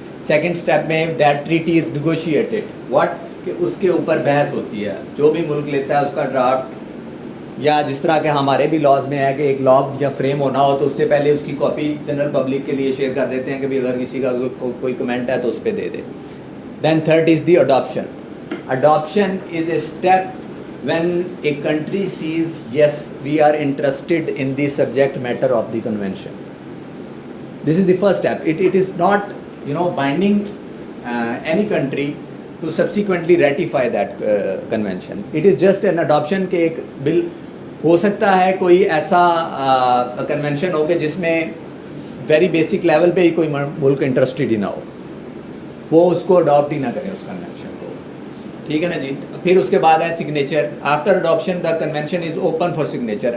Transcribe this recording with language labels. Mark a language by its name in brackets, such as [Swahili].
[Urdu] Second step میں [English] that treaty is negotiated [Urdu] what کہ اس کے اوپر بحث ہوتی ہے جو بھی ملک لیتا ہے اس کا ڈرافٹ یا جس طرح کہ ہمارے بھی لاز میں ہے کہ ایک لا یا فریم ہونا ہو تو اس سے پہلے اس کی کاپی جنرل پبلک کے لیے شیئر کر دیتے ہیں کہ اگر کسی کا کوئی کمنٹ ہے تو اس پہ دے دے. [English] Then third is the adoption. Adoption is a step when a country sees yes we are interested in the subject matter of the convention. This is the first step. It is not binding any country to subsequently ratify that convention. It is just an adoption [Urdu] کہ ایک بل ہو سکتا ہے کوئی ایسا convention ہو کہ جس میں very basic level پہ ہی کوئی ملک انٹرسٹڈ ہی نہ ہو وہ اس کو اڈاپٹ ہی نہ کرے اس کنونشن کو. ٹھیک ہے نا جی. پھر اس کے بعد ہے signature. [English] After adoption the convention is open for signature.